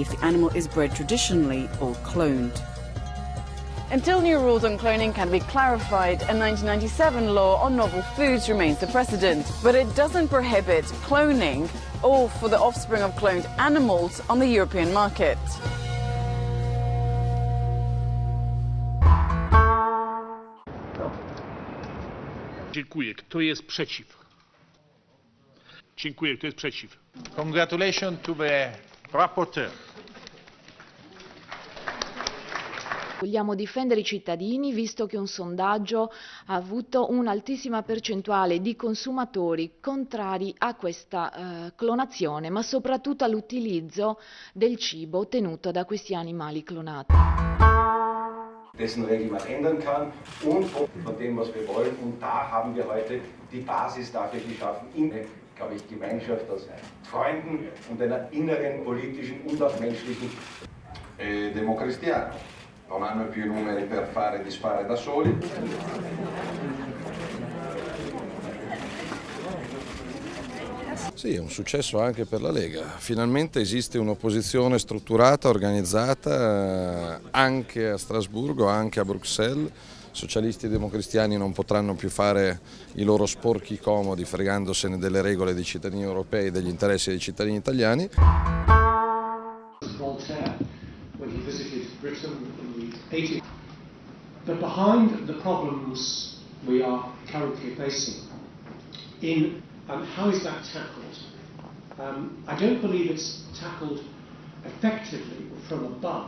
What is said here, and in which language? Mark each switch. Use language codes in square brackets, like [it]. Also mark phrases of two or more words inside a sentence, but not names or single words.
[en] if the animal is bred traditionally or cloned. Until new rules on cloning can be clarified, a 1997 law on novel foods remains the precedent. But it doesn't prohibit cloning or for the offspring of cloned animals on the European market. [pl] Dziękuję. Kto jest przeciw? Dziękuję. Kto jest przeciw? [en] Congratulations to the rapporteur. [it] Vogliamo difendere i cittadini, visto che un sondaggio ha avuto un'altissima percentuale di consumatori contrari a questa clonazione, ma soprattutto all'utilizzo del cibo ottenuto da questi animali clonati. [de] Dessen Regeln man ändern kann und von dem, was wir wollen. Und da haben wir heute die Basis dafür geschaffen, in eine, glaube ich, Gemeinschaft aus Freunden und einer inneren politischen und auch menschlichen. [it] Democristiano, non hanno più i numeri per fare disfare da soli. Sì, è un successo anche per la Lega. Finalmente esiste un'opposizione strutturata, organizzata, anche a Strasburgo, anche a Bruxelles. Socialisti e democristiani non potranno più fare i loro sporchi comodi fregandosene delle regole dei cittadini europei e degli interessi dei cittadini italiani. [en] When he visited Britain in the 80s, but behind the problems we are currently facing, how is that tackled? I don't believe it's tackled effectively from above.